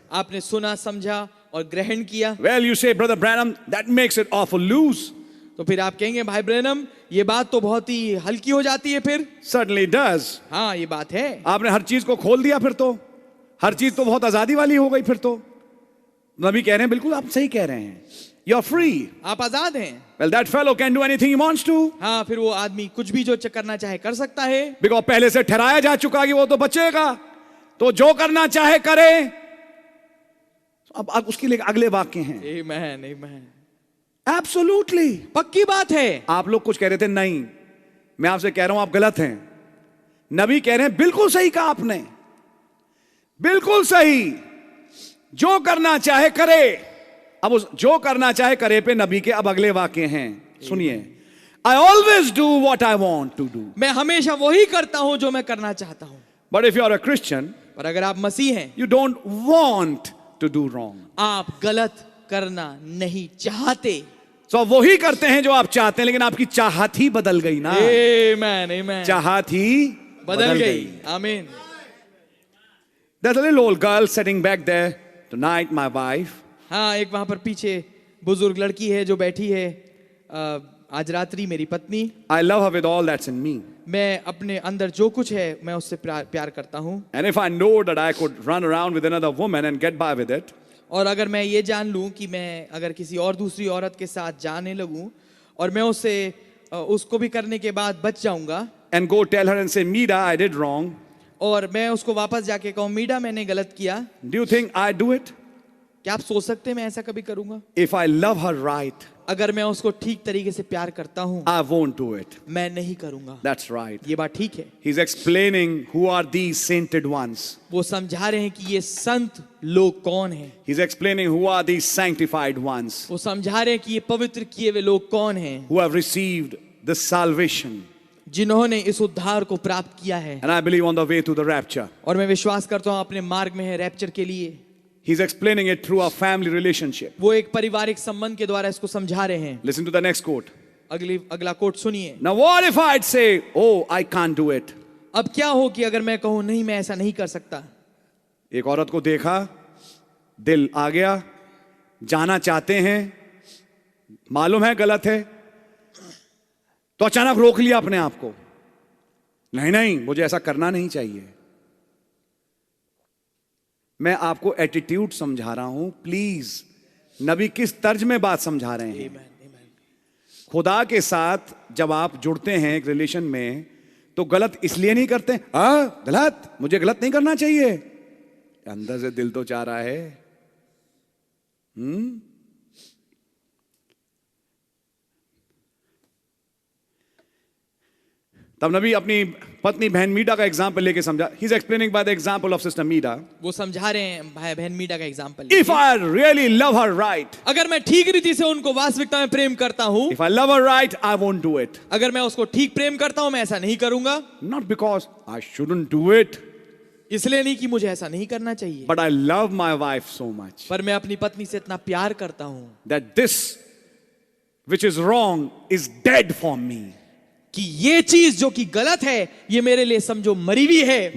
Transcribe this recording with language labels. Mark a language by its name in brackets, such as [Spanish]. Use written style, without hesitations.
[Hindi] आपने सुना, समझा और ग्रहण किया। [English] Well, you say, Brother Branham, that makes it awful loose. [Hindi] तो फिर आप कहेंगे भाई ब्रैनम ये बात तो बहुत ही हल्की हो जाती है फिर। [English] Certainly does. [Hindi] हाँ ये बात है। आपने हर चीज को खोल दिया फिर तो, हर चीज तो बहुत आजादी वाली हो गई फिर तो। नबी कह रहे हैं बिल्कुल आप सही कह रहे हैं, [English] You're free. [Hindi] आप आजाद हैं। [English] Well, that fellow can do anything he wants to. [Hindi] हाँ फिर वो आदमी कुछ भी जो करना चाहे कर सकता है। Because पहले से ठहराया जा चुका कि वो तो बचेगा, तो जो करना चाहे करे। अब उसके लिए अगले वाक्य हैं। आमेन आमेन। [English] Absolutely. [Hindi] पक्की बात है। आप लोग कुछ कह रहे थे, नहीं मैं आपसे कह रहा हूं आप गलत हैं। नबी कह रहे हैं बिल्कुल सही कहा आपने, बिल्कुल सही, जो करना चाहे करे। अब उस जो करना चाहे करे पे नबी के अब अगले वाक्य हैं, सुनिए। [English] I always do what I want to do. [Hindi] मैं हमेशा वही करता हूं जो मैं करना चाहता हूं। [English] But if you are a Christian, [Hindi] पर अगर आप मसीह हैं, [English] you don't want to do wrong. [Hindi] आप गलत करना नहीं चाहते। So वही करते हैं जो आप चाहते हैं, लेकिन आपकी चाहत ही बदल गई ना। आमेन आमेन। चाहत ही बदल गई। आमीन। [English] There's a little old girl sitting back there tonight, my wife. [Hindi] हाँ एक वहां पर पीछे बुजुर्ग लड़की है जो बैठी है, आज रात्रि मेरी पत्नी। [English] I love her with all that's in me. [Hindi] मैं अपने अंदर जो कुछ है मैं उससे प्यार करता हूँ। [English] And if I know that I could run around with another woman and get by with it, [Hindi] और अगर मैं ये जान लूं कि मैं अगर किसी और दूसरी औरत के साथ जाने लगूं और मैं उसको भी करने के बाद बच जाऊंगा, [English] and go tell her and say, Meera, I did wrong. [Hindi] और मैं उसको वापस जाके कहूं मीडा मैंने गलत किया, [English] Do you think I do it? [Hindi] क्या आप सोच सकते हैं मैं ऐसा कभी करूंगा? [English] If I love her right, [Hindi] अगर मैं उसको ठीक तरीके से प्यार करता हूं, [English] I won't do it. [Hindi] मैं नहीं करूंगा। [English] That's right. [Hindi] ये बात ठीक है। [English] He's explaining who are these sainted ones. [Hindi] वो समझा रहे हैं कि ये संत लोग कौन हैं। [English] He's explaining who are these sanctified ones [Hindi] वो समझा रहे हैं कि ये पवित्र किए हुए लोग कौन हैं, [English] who have received the salvation. [Hindi] जिन्होंने इस उद्धार को प्राप्त किया है। [English] And I believe on the way to the rapture. [Hindi] और मैं विश्वास करता हूं अपने मार्ग में है रैप्चर के लिए। [English] He's explaining it through a family relationship. [Hindi] वो एक पारिवारिक संबंध के द्वारा इसको समझा रहे हैं। [English] Listen to the next quote. [Hindi] अगला कोट सुनिए। [English] Now what if I'd say, oh, I can't do it? [Hindi] अब क्या हो कि अगर मैं कहूं नहीं मैं ऐसा नहीं कर सकता। एक औरत को देखा, दिल आ गया, जाना चाहते हैं, मालूम है गलत है, तो अचानक रोक लिया अपने आप को, नहीं नहीं मुझे ऐसा करना नहीं चाहिए। मैं आपको एटीट्यूड समझा रहा हूं, प्लीज। नबी किस तर्ज में बात समझा रहे हैं? खुदा के साथ जब आप जुड़ते हैं एक रिलेशन में, तो गलत इसलिए नहीं करते, गलत मुझे गलत नहीं करना चाहिए, अंदर से दिल तो चाह रहा है। तब नबी अपनी पत्नी बहन मीडा का एग्जाम्पल लेके समझा। [English] He's explaining by the example of sister Meera. [Hindi] वो समझा रहे हैं भाई बहन मीडा का example. [English] If I really love her right, [Hindi] अगर मैं ठीक रीति से उनको वास्तविकता में प्रेम करता हूँ, [English] if I love her right, I won't do it. [Hindi] अगर मैं उसको ठीक प्रेम करता हूँ मैं ऐसा नहीं करूंगा। [English] Not because I shouldn't do it, [Hindi] इसलिए नहीं कि मुझे ऐसा नहीं करना चाहिए, [English] but I love my wife so much [Hindi] पर मैं अपनी पत्नी से इतना प्यार करता हूँ [English] that this which is wrong is dead for me. [Hindi] कि ये चीज जो कि गलत है ये मेरे लिए समझो मरी हुई है।